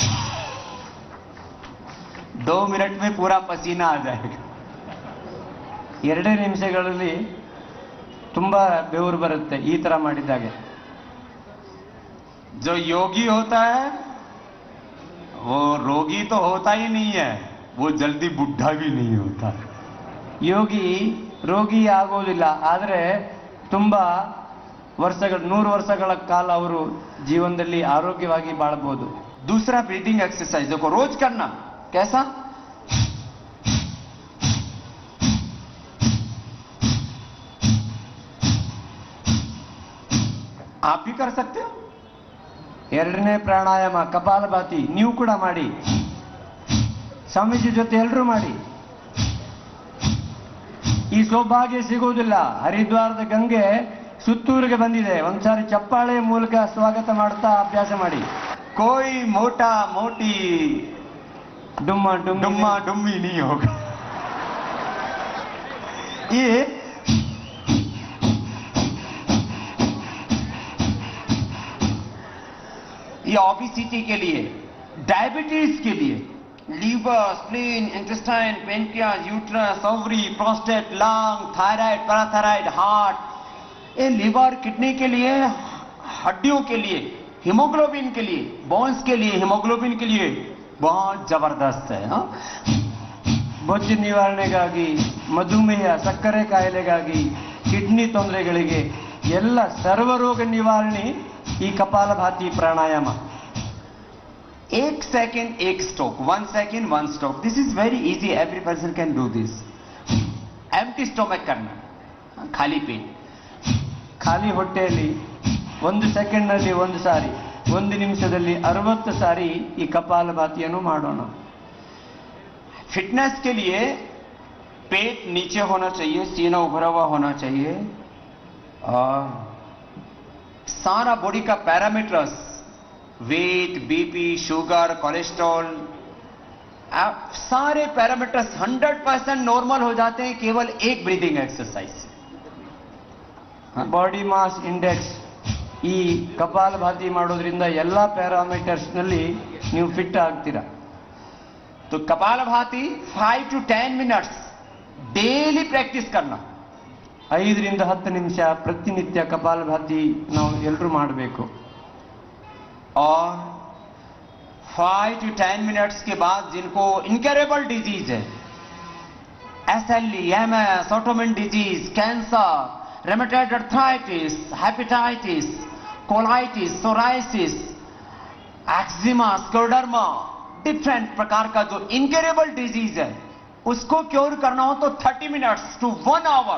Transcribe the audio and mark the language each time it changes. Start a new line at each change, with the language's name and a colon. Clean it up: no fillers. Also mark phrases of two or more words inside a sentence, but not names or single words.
Hindi: दो मिनट में पूरा पसीना आ जाएगा.
Kannada: 2 ನಿಮಿಷಗಳಲ್ಲಿ ತುಂಬ ಬೆವರು ಬರುತ್ತೆ ಈ ಥರ ಮಾಡಿದ್ದಾಗೆ.
Hindi: जो योगी होता है वो रोगी तो होता ही नहीं है, वो जल्दी बुढ़ा भी नहीं होता.
Kannada: ಯೋಗಿ ರೋಗಿ ಆಗೋದಿಲ್ಲ, ಆದರೆ ತುಂಬ ವರ್ಷಗಳು 100 ವರ್ಷಗಳ ಕಾಲ ಅವರು ಜೀವನದಲ್ಲಿ ಆರೋಗ್ಯವಾಗಿ ಬಾಳಬಹುದು.
Hindi: दूसरा
English: breathing exercise
Hindi: देखो रोज करना. कैसा? आप भी कर सकते हो.
Kannada: 2ನೇ ಪ್ರಾಣಾಯಾಮ ಕಪಾಲಭಾತಿ, ನೀವು ಕೂಡ ಮಾಡಿ. ಸ್ವಾಮೀಜಿ ಜೊತೆ ಎಲ್ಲರೂ ಮಾಡಿ. ಈ ಸೌಭಾಗ್ಯ ಸಿಗುವುದಿಲ್ಲ. ಹರಿದ್ವಾರದ ಗಂಗೆ ಸುತ್ತೂರಿಗೆ ಬಂದಿದೆ. ಒಂದ್ಸಾರಿ ಚಪ್ಪಾಳೆ ಮೂಲಕ ಸ್ವಾಗತ ಮಾಡ್ತಾ ಅಭ್ಯಾಸ ಮಾಡಿ.
Hindi: कोई मोटा मोटी
Kannada: ಡುಮ್ಮ
Hindi: डुम्मा डुम्मी नहीं होगा. ये ओबेसिटी के लिए, डायबिटीज के लिए,
English: liver, spleen, intestine, pancreas, uterus, ovary, prostate, lung, thyroid, parathyroid, heart,
Hindi: ये
English: liver, kidney
Hindi: के लिए, हड्डियों के लिए, हीमोग्लोबिन के लिए, बोन्स के लिए, हीमोग्लोबिन के लिए बहुत जबरदस्त है. हाँ?
Kannada: ಬೊಜ್ಜು ನಿವಾರಣೆಗಾಗಿ, ಮಧುಮೇಹ, ಸಕ್ಕರೆ ಕಾಯಿಲೆಗಾಗಿ, ಕಿಡ್ನಿ ತೊಂದರೆಗಳಿಗೆ ಎಲ್ಲ ಸರ್ವರೋಗ ನಿವಾರಣೆ ಈ ಕಪಾಲಭಾತಿ ಪ್ರಾಣಾಯಾಮ.
English: 1 second 1 stroke, 1 second 1 stroke. This is very easy, every person can do this. Empty stomach
Hindi: करना, खाली पेट.
Kannada: ಖಾಲಿ ಹೊಟ್ಟೆಯಲ್ಲಿ 1 ಸೆಕೆಂಡ್ನಲ್ಲಿ 1 ಸಾರಿ, 1 ನಿಮಿಷದಲ್ಲಿ 60 ಸಾರಿ ಈ ಕಪಾಲಭಾತಿಯನ್ನು ಮಾಡೋಣ.
Hindi: फिटनेस के लिए पेट नीचे होना चाहिए, सीना उभरा हुआ होना चाहिए, और सारा बॉडी का
English: parameters, weight, BP, sugar, cholesterol,
Hindi: सारे
English: parameters 100% normal
Hindi: हो जाते हैं केवल एक
English: breathing exercise. body mass index
Kannada: ಈ ಕಪಾಲಭಾತಿ ಮಾಡೋದ್ರಿಂದ ಎಲ್ಲ ಪ್ಯಾರಾಮೀಟರ್ಸ್ನಲ್ಲಿ ನೀವು ಫಿಟ್ ಆಗ್ತೀರಾ.
Hindi: तो कपालभाति
English: 5 to 10 minutes daily practice
Hindi: करना.
Kannada: 5 ರಿಂದ 10 ನಿಮಿಷ ಪ್ರತಿನಿತ್ಯ ಕಪಾಲಭಾತಿ ನಾವು ಎಲ್ಲರೂ ಮಾಡಬೇಕು.
Hindi: और
English: 5 to 10 minutes
Hindi: के बाद जिनको
English: incurable disease
Hindi: है,
English: SLE, MS, autoimmune disease, cancer, rheumatoid arthritis, hepatitis, colitis, psoriasis, eczema, scleroderma, different
Hindi: प्रकार का जो
English: incurable disease
Hindi: है उसको क्योर करना हो तो
English: 30 minutes to 1 hour.